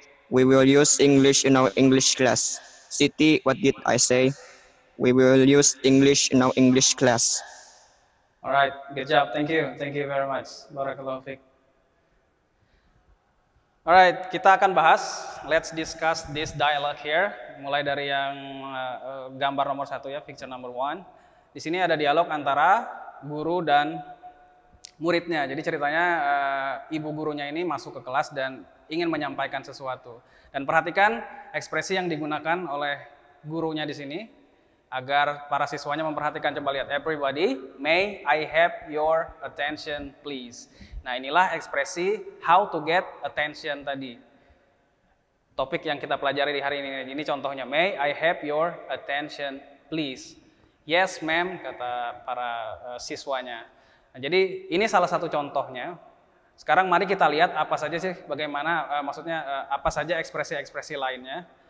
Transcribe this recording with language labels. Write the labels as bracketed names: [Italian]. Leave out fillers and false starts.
[English] We will use English in our English class. Siti, what did I say? We will use English in our English class. Alright, good job. Thank you very much. [Arabic] Barakallahu fiik. [Indonesian] Alright, kita akan bahas. [English] Let's discuss this dialogue here. [Indonesian] Mulai dari yang gambar nomor 1 ya, picture number 1. Di sini ada dialog antara guru dan muridnya. Jadi ceritanya ibu gurunya ini masuk ke kelas dan ingin menyampaikan sesuatu. Dan perhatikan ekspresi yang digunakan oleh gurunya di sini agar para siswanya memperhatikan. Coba lihat, [English] everybody, may I have your attention please. [Indonesian] Nah, inilah ekspresi [English] how to get attention [Indonesian] tadi. Topik yang kita pelajari di hari ini. Ini contohnya, [English] may I have your attention please. Yes, ma'am, [Indonesian] kata para siswanya. Nah, jadi ini salah satu contohnya. Sekarang mari kita lihat apa saja sih, bagaimana maksudnya apa saja ekspresi-ekspresi lainnya.